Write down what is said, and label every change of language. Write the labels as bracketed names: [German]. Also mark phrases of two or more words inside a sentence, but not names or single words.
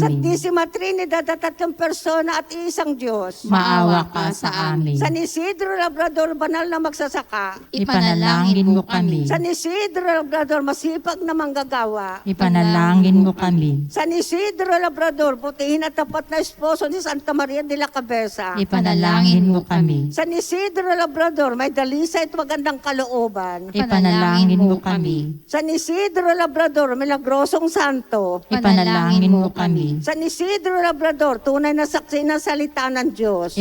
[Filipino] Santisima Trinidad at tatlong persona at isang Diyos. Maawa ka sa amin. San Isidro Labrador, banal na magsasaka. Ipanalangin mo kami. San Isidro Labrador, masipag na manggagawa. Ipanalangin mo kami. San Isidro Labrador, butihin at tapat na esposo ni Santa Maria de la Cabeza. Ipanalangin mo kami. San Isidro Labrador, may dalisay at magandang kalooban. Ipanalangin mo kami. San Isidro Labrador, milagrosong santo. Ipanalangin mo kami. San Isidro Labrador, tunay na saksi ng salita ng Diyos.